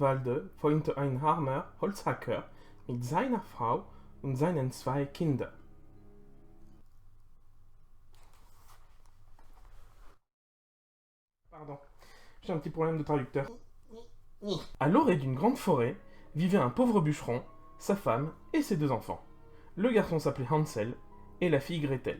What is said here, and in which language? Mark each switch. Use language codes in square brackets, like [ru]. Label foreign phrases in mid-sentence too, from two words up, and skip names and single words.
[de] Walde wohnte ein armer Holzhacker mit seiner Frau und seinen zwei Kindern. [fr] Pardon, j'ai un petit problème de traducteur. À l'orée d'une grande forêt vivait un pauvre bûcheron, sa femme et ses deux enfants. Le garçon s'appelait Hansel et la fille Gretel.